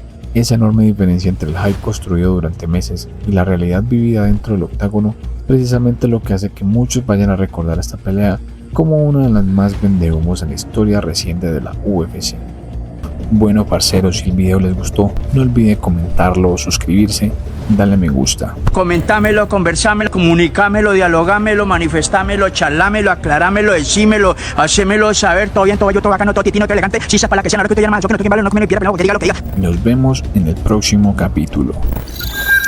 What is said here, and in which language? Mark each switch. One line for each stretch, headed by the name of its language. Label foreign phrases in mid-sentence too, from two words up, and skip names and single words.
Spanish: Esa enorme diferencia entre el hype construido durante meses y la realidad vivida dentro del octágono, precisamente lo que hace que muchos vayan a recordar esta pelea como una de las más vendehumos en la historia reciente de la UFC. Bueno parceros, si el video les gustó, no olviden comentarlo, suscribirse, darle me gusta. Comentámelo, conversámelo, comunicámelo, dialogámelo, manifestámelo, charlámelo, aclarámelo, decímelo, hacémelo saber, todo bien, todo yo, todo bacano, todo titino, todo elegante, si para la que sea, no que te llama, yo que no te quiero, no que me pida, que diga lo que diga. Nos vemos en el próximo capítulo.